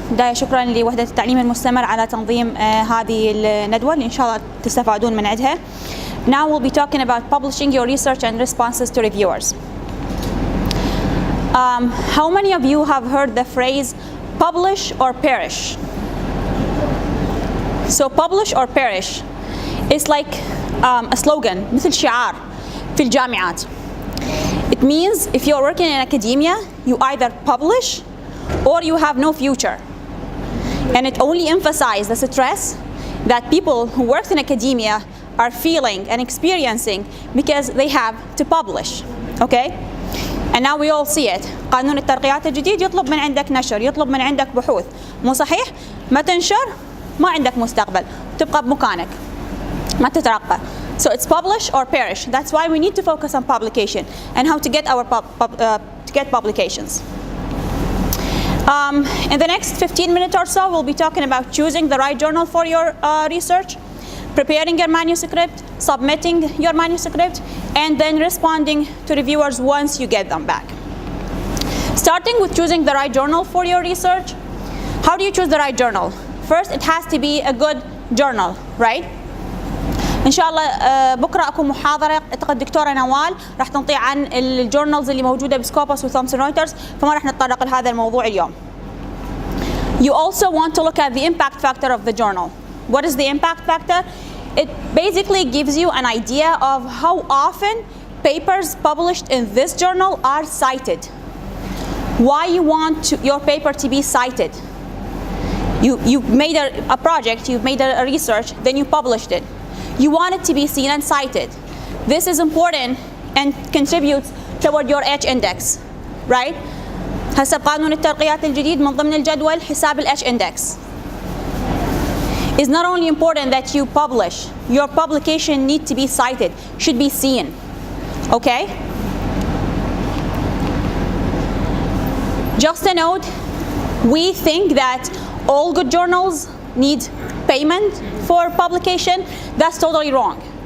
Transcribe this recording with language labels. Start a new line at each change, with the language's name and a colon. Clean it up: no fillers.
Arabic: بداية شكرا لوحدة التعليم المستمر على تنظيم هذه الندوة اللي إن شاء الله تستفادون من عندها.
English: Now we'll be talking about publishing your research and responses to reviewers. How many of you have heard the phrase publish or perish? So publish or perish is like a slogan,
Arabic: مثل شعار في الجامعات.
English: It means if you're working in academia, you either publish or you have no future. And it only emphasizes the stress that people who work in academia are feeling and experiencing because they have to publish. Okay? And now we all see it.
Arabic: قانون الترقيات الجديد يطلب من عندك نشر، يطلب من عندك بحوث. مو صحيح؟ ما تنشر ما عندك مستقبل، تبقى بمكانك، ما تترقى.
English: So it's publish or perish. That's why we need to focus on publication and how to get our publications. In the next 15 minutes or so, we'll be talking about choosing the right journal for your research, preparing your manuscript, submitting your manuscript, and then responding to reviewers once you get them back. Starting with choosing the right journal for your research. How do you choose the right journal? First, it has to be a good journal, right?
Arabic: إن شاء الله بكرة أكو محاضرة أعتقد الدكتورة نوال راح تنطي عن الجورنالز اللي موجودة بسكوبس وثومسون رويترز، فما راح نتطرق لهذا الموضوع اليوم.
English: You also want to look at the impact factor of the journal. What is the impact factor? It basically gives you an idea of how often papers published in this journal are cited. Why you want your paper to be cited. You've made a project, you've made a research, then you published it. You want it to be seen and cited. This is important and contributes toward your H index, right?
Arabic: حسب قانون الترقيات الجديد من ضمن الجدول حساب ال H index.
English: It's not only important that you publish, your publication needs to be cited, should be seen, okay? Just a note, we think that all good journals need payment for publication. That's totally wrong.